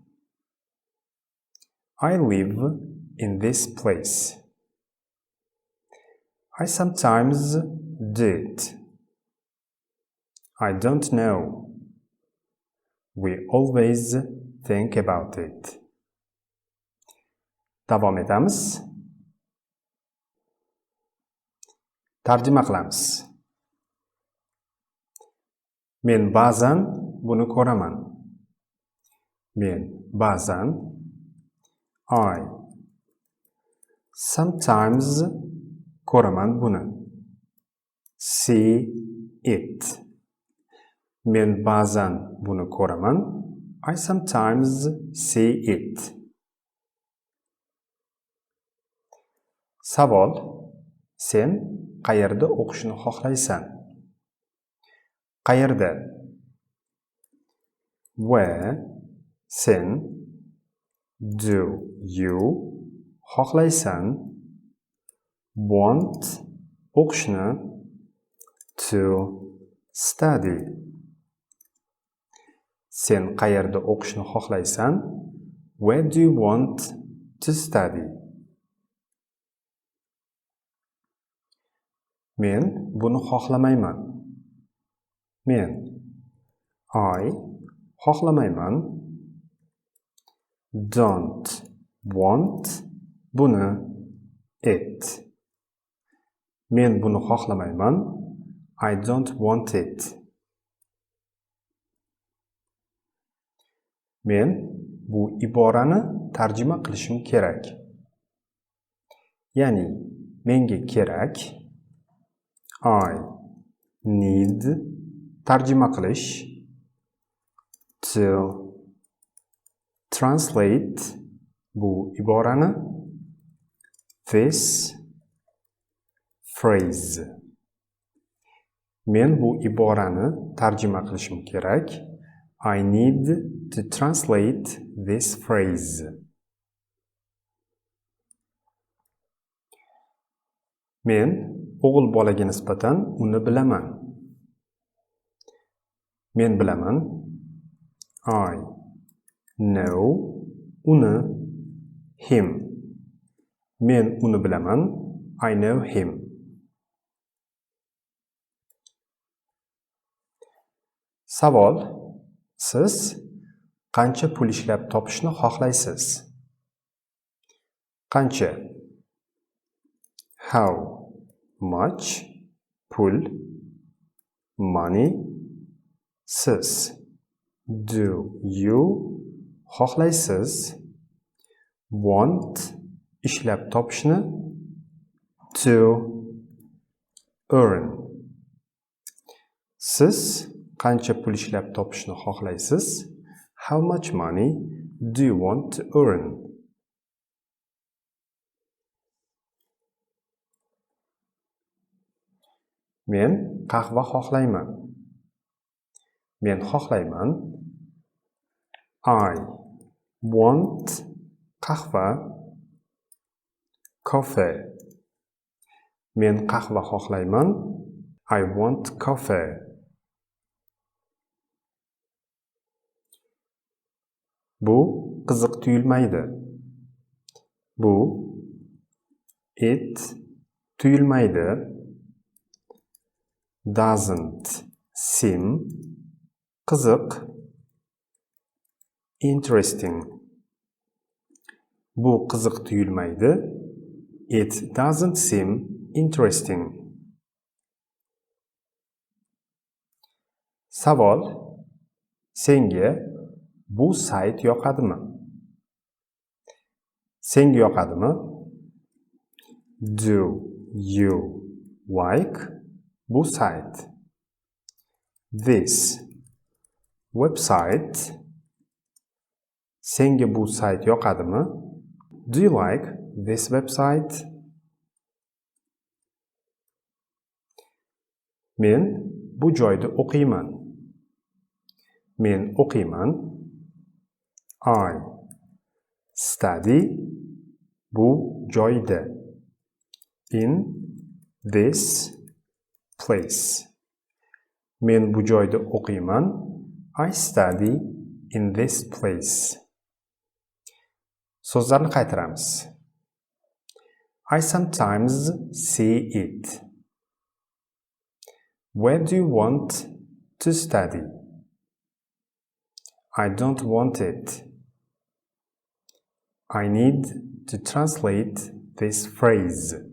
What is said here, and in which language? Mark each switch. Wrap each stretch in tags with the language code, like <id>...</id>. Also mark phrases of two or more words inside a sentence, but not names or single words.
<en>I live in this place. I sometimes do it. I don't know. We always think about it.</en> <uz>Davom etamiz. Tarjima qilamiz. Men ba'zan buni ko'raman. Men ba'zan</uz> <en>I sometimes</en> <uz>ko'raman buni.</uz> <en>See it.</en> <uz>Men ba'zan buni ko'raman.</uz> <en>I sometimes see it.</en> <uz>Savol: sen qayerda o'qishni xohlaysan? Qayerda?</uz> <en>Where?</en> <uz>Sen</uz> <en>do you</en> <uz>xohlaysan?</uz> <en>Want o'qishni to study.</en> <uz>Sen qayerda o'qishni xohlaysan?</uz> <en>Where do you want to study?</en> <uz>Men buni xohlamayman. Men I xohlamayman.</uz> <en>Don't want buni it.</en> <uz>Men buni xohlamayman.</uz> <en>I don't want it.</en> <uz>Men bu iborani tarjima qilishim kerak. Ya'ni menga kerak.</uz> <en>I need</en> <uz>tarjima qilish.</uz> <en>To translate</en> <uz>bu iborani.</uz> <en>This phrase.</en> <uz>Men bu iborani tarjima qilishim kerak.</uz> <en>I need to translate this phrase.</en> <uz>Men o'g'il bolaga nisbatan uni bilaman. Men bilaman.</uz> <en>I know uni, him.</en> <uz>Men uni bilaman.</uz> <en>I know him.</en> <uz>Savol: siz qancha pul ishlab topishni xohlaysiz? Qancha?</uz> <en>How much?</en> <uz>Pul, money.</uz> <en>Siz. Do you?</en> <uz>Xohlaysiz. Want? Ishlab topishni.</uz> <en>To earn.</en> <uz>Siz qancha pul ishlab topishni xohlaysiz?</uz> <en>How much money do you want to earn?</en> <uz>Men qahva xohlayman. Men xohlayman.</uz> <en>I want qahva, coffee.</en> <uz>Men qahva xohlayman.</uz> <en>I want coffee.</en> <uz>Bu qiziq tuyulmaydi. Bu it tuyulmaydi.</uz> <en>Doesn't seem qiziq, interesting.</en> <uz>Bu qiziq tuyulmaydi.</uz> <en>It doesn't seem interesting.</en> <uz>Savol: senga bu sayt yoqadimi? Senga yoqadimi?</uz> <en>Do you like</en> <uz>bu sayt?</uz> <en>This website.</en> <uz>Senga bu sayt yoqadimi?</uz> <en>Do you like this website?</en> <uz>Men bu joyda o'qiyman. Men o'qiyman.</uz> <en>I study</en> <uz>bu joyda.</uz> <en>In this place.</en> <uz>Men bu joyda o'qiyman.</uz> <en>I study in this place.</en> <uz>So'zlarni qaytaramiz.</uz> <en>I sometimes see it. Where do you want to study? I don't want it. I need to translate this phrase.</en>